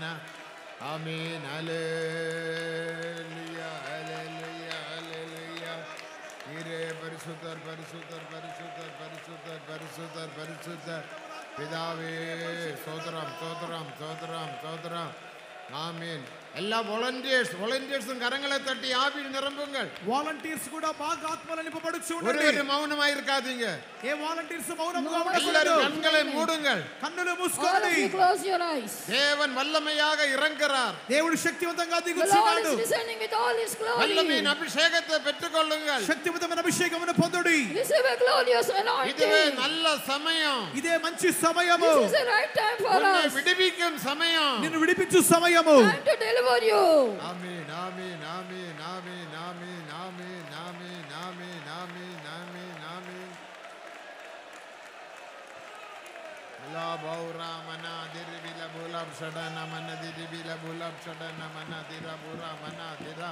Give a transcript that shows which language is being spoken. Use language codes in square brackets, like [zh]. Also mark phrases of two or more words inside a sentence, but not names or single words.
[ta] ஆமென். ஹல்லேலூயா ஹல்லேலூயா ஹல்லேலூயா. நீரே பரிசுத்தர் பரிசுத்தர் பரிசுத்தர் பரிசுத்தர் பரிசுத்தர் பரிசுத்தர். பிதாவே சோதரம் சோதரம் சோதரம் சோதரம். ஆமென். எல்லா வாலண்டியர்ஸும் கரங்களை தட்டி ஆவியில் நிரம்புங்கள். [te] వాలంటీర్స్ కూడా బాగా ఆత్మలో నింపబడుచు [ta] ஒரு [te] ఉండండి. [ta] மௌனமாக இருக்காதீங்க, [te] ఏ వాలంటీర్స్ మౌనంగా [ta] எல்லாரும் [te] ఉండకూడదు. [ta] கண்களை மூடுங்கள். [te] కన్నులు [en] All [te] మూసుకోండి. [en] of you close your eyes. [ta] தேவன் வல்லமையாக இறங்குறார். [te] దేవుడు శక్తివంతంగా [en] The Lord [te] దిగుచున్నాడు. [en] is descending with all His glory. [ta] வல்லமையின் அபிஷேகத்தை பெற்றுக்கொள்ளுங்கள். [te] శక్తివంతమైన అభిషేకమును పొందుడి. [en] Receive a glorious [ta] இதுவே [en] anointing. [ta] நல்ல சமயம். [te] ఇదే మంచి సమయము. [en] This is the right time for [ta] உன்னை [en] us. [ta] விடுவிக்கும் சமயம். [te] నిన్ను విడిపించు సమయము. [en] Time to deliver you. [ta] ஆமென் ஆமென் ஆமென் ஆமென் ஆமென் ஆமென் ஆமென் ஆமென் ஆமென் ஆமென் ஆமென். லா பௌரா மனா திரிபில பூலாப் ஷடன மன திரிபில பூலாப் ஷடன மன திரா பூரா மனா திரா.